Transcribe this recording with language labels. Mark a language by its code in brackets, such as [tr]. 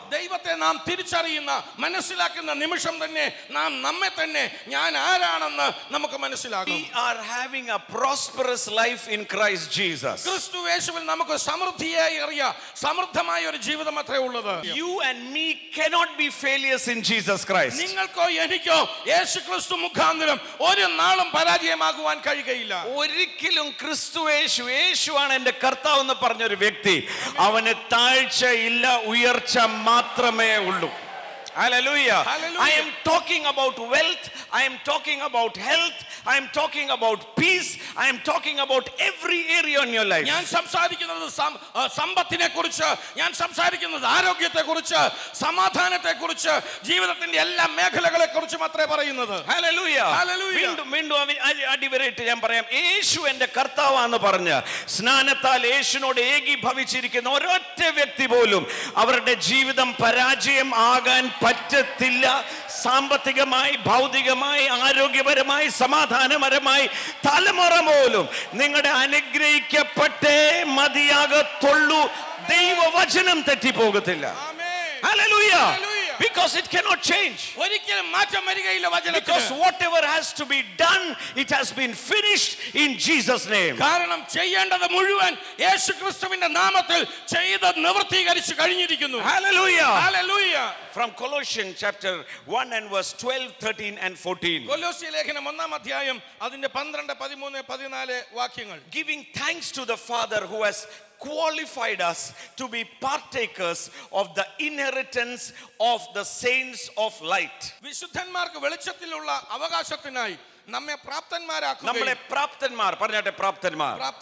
[ml] ദൈവത്തെ നാം തിരിച്ചറിയുന്ന മനസ്സിലാക്കുന്ന നിമിഷം തന്നെ നാം നമ്മെ തന്നെ ഞാൻ ആരാണെന്ന് നമുക്ക് മനസ്സിലാകും. [en] We are having a prosperous life in Christ Jesus. [ml] ക്രിസ്തു യേശുവിൽ നമുക്ക് സമൃദ്ധിയായി അറിയാം, സമൃദ്ധമായ ഒരു ജീവിതം അത്രേ ഉള്ളത്. [en] You and me cannot be failures in Jesus Christ. [ml] നിങ്ങൾക്കോ എനിക്കോ യേശു ക്രിസ്തു മുഖാന്തരം ഒരു നാളും പരാജയമാകുവാൻ കഴിയുകയില്ല. ഒരിക്കലും ക്രിസ്തു യേശുവാണ് എൻ്റെ കർത്താവ് എന്ന് പറഞ്ഞൊരു വ്യക്തി, അവന് താഴ്ച ഇല്ല, ഉയർച്ച മാത്രമേ ഉള്ളൂ. [en] Hallelujah. Hallelujah. I am talking about wealth, I am talking about health, I am talking about peace, I am talking about every area in your life. [ml] ഞാൻ സംസാരിക്കുന്നത് സമ്പത്തിനെ കുറിച്ച്, ഞാൻ സംസാരിക്കുന്നത് ആരോഗ്യത്തെ കുറിച്ച്, സമാധാനത്തെ കുറിച്ച്, ജീവിതത്തിന്റെ എല്ലാ മേഖലകളെ കുറിച്ച് മാത്രമേ പറയുന്നത്. [en] Hallelujah. Hallelujah. [ml] വീണ്ടും അടിവരയിട്ട് ഞാൻ പറയാം, യേശു എൻ്റെ കർത്താവാന്ന് പറഞ്ഞ് സ്നാനത്താൽ യേശുവിനോട് ഏകീഭവിച്ചിരിക്കുന്ന ഒരൊറ്റ വ്യക്തി പോലും അവരുടെ ജീവിതം പരാജയം ആകാൻ പറ്റത്തില്ല. സാമ്പത്തികമായി, ഭൗതികമായി, ആരോഗ്യപരമായി, സമാധാനപരമായി തലമുറ പോലും നിങ്ങളുടെ അനുഗ്രഹിക്കപ്പെട്ടേ മതിയാകത്തുള്ളൂ. ദൈവവചനം തെറ്റിപ്പോകത്തില്ല. Hallelujah. [en] Because it cannot change. [ml] ഒരിക്കലും മാറ്റം വരികയില്ല വചനത്തിന്. [en] Because whatever has to be done, it has been finished in Jesus' name. [ml] കാരണം ചെയ്യേണ്ടത് മുഴുവൻ യേശുക്രിസ്തുവിന്റെ നാമത്തിൽ ചെയ്ത് നിവൃത്തീകരിച്ചു കഴിഞ്ഞിരിക്കുന്നു. [en] Hallelujah. Hallelujah. From Colossians chapter 1 and verse 12, 13 and 14. [ml] കൊലോസ്യ ലേഖനം 1-ാം അധ്യായം അതിന്റെ 12, 13, 14 വാക്യങ്ങൾ. [en] Giving thanks to the Father who has qualified us to be partakers of the inheritance of the saints of light. [ml] വിശുദ്ധന്മാർക്ക് വെളിച്ചത്തിലുള്ള അവകാശത്തിനായി നമ്മെ പ്രാപ്തന്മാരാക്കുക. നമ്മളെ പ്രാപ്തന്മാർ പറഞ്ഞാട്ടെ, പ്രാപ്തന്മാർ.